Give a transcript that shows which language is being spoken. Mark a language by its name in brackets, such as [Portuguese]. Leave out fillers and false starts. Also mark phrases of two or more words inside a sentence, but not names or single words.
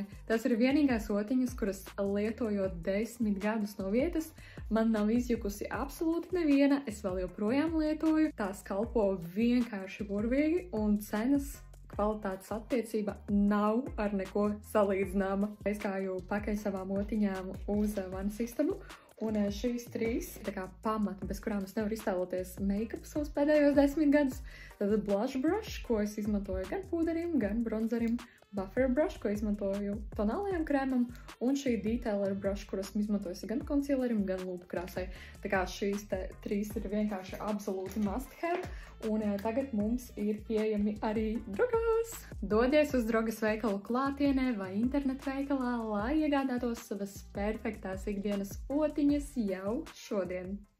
[Latvian] Tas ir vienīgās otiņas, kuras lietojot 10 gadus no vietas, man nav izjukusi absolūti neviena, es vēl joprojām lietoju. Tās kalpo vienkārši burvīgi un cenas kvalitātes attiecība nav ar neko salīdzināma. Es gāju pakaļ savām otiņām uz vanas istabu. Un šīs 3 tā kā pamati, bez kurām es nevaru iztēloties make-up savus pēdējos 10 gadus. Tad [English] blush brush, [Latvian] ko es izmantoju gan pūderim, gan bronzerim. [English] Buffer brush, [Latvian] ko izmantoju tonālajam krēmam. Un šī [English] detailer brush, [Latvian] kur esmu izmantojusi gan concealerim, gan lūpu krāsai. Tā kā šīs 3 ir vienkārši absolūti [English] must have. [Latvian] Un tagad mums ir pieejami arī drogās. Dodies uz drogas veikalu klātienē vai internetu veikalā, lai iegādātos savas perfektās ikdienas otiņas jau šodien.